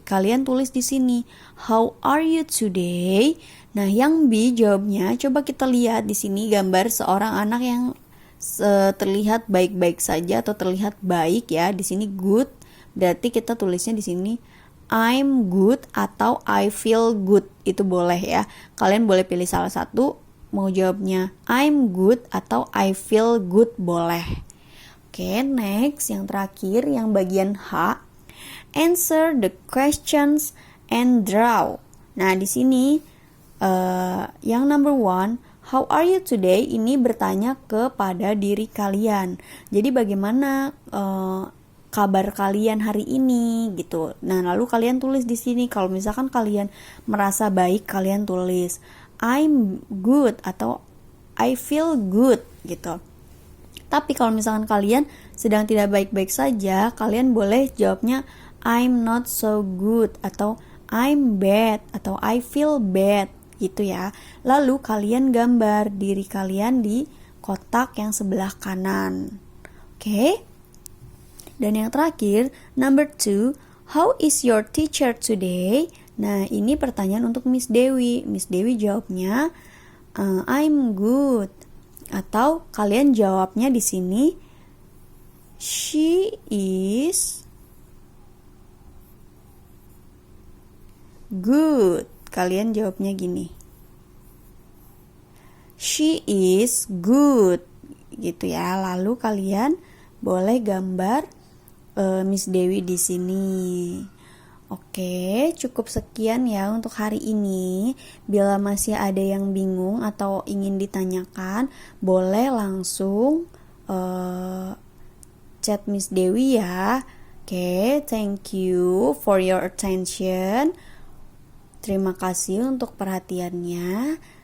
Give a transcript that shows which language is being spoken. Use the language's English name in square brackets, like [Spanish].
[Indonesian] Kalian tulis di sini [English] how are you today? [Indonesian] Nah, yang B jawabnya, coba kita lihat di sini gambar seorang anak yang terlihat baik-baik saja atau terlihat baik ya. Di sini good. Berarti kita tulisnya di sini [English] I'm good [Indonesian] atau [English] I feel good. [Indonesian] Itu boleh ya. Kalian boleh pilih salah satu. Mau jawabnya [English] I'm good [Indonesian] atau [English] I feel good [Indonesian] boleh. [English] Oke, next. [Indonesian] Yang terakhir, yang bagian H. [English] Answer the questions and draw. [Indonesian] Nah, di sini yang [English] number 1, how are you today? [Indonesian] Ini bertanya kepada diri kalian. Jadi bagaimana kabar kalian hari ini gitu. Nah, lalu kalian tulis di sini. Kalau misalkan kalian merasa baik, kalian tulis [English] I'm good [Indonesian] atau [English] I feel good [Indonesian] gitu. Tapi kalau misalkan kalian sedang tidak baik-baik saja, kalian boleh jawabnya [English] I'm not so good [Indonesian] atau [English] I'm bad [Indonesian] atau [English] I feel bad [Indonesian] gitu ya. Lalu kalian gambar diri kalian di kotak yang sebelah kanan. Oke? Dan yang terakhir, [English] number 2, how is your teacher today? [Indonesian] Nah, ini pertanyaan untuk Miss Dewi. [English] Miss Dewi [Indonesian] jawabnya, [English] I'm good. [Indonesian] Atau kalian jawabnya di sini, [English] she is good. [Indonesian] Kalian jawabnya gini, [English] she is good. [Indonesian] Gitu ya. Lalu kalian boleh gambar Miss Dewi di sini. Oke, cukup sekian ya untuk hari ini. Bila masih ada yang bingung atau ingin ditanyakan, boleh langsung chat Miss Dewi ya. [English] Oke, thank you for your attention. [Indonesian] Terima kasih untuk perhatiannya.